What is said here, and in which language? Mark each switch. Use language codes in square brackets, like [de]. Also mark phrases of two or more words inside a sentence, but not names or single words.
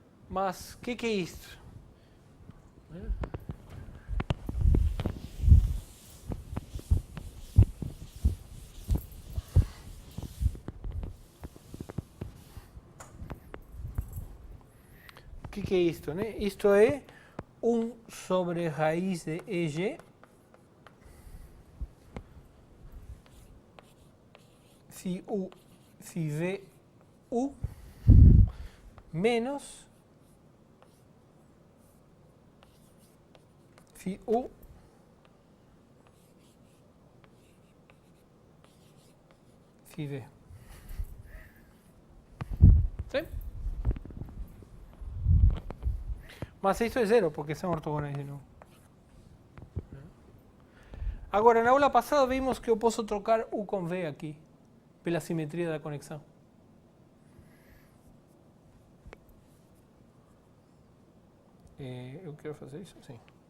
[pt] Mas, o que é isto? O que é isto? Né? Isto é 1 sobre raiz de EG si U, si V, U menos si U si V. ¿Sí? Mas isto é zero, porque são ortogonais de novo. Agora, na aula passada vimos que eu posso trocar U com V aqui, pela simetria da conexão. Eu quero fazer isso? Sim.